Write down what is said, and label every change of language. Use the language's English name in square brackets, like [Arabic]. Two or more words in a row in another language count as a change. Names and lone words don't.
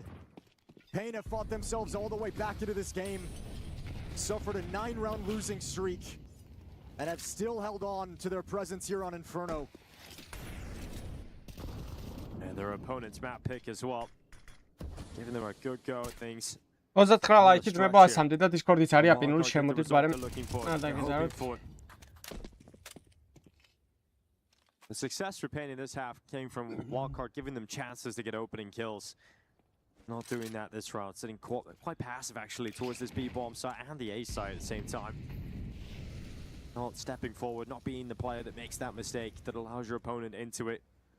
[English] Pain have fought themselves all the way back into this game. Suffered a 9-round losing streak. And have still held on to their presence here on Inferno. And their opponent's map pick as well. Giving them a good go at things. [Georgian] 29 ლაიქი ძმება 100-მდე და Discord-იც არის აპინული შემოდით ბარემ. [English] The success for Pain in this half came from Wildcard giving them chances to get opening kills. Not doing that this round, sitting quite passive actually towards this B-bomb side and the A side at the same time. Not stepping forward, not being the player that makes that mistake, that allows your opponent into it.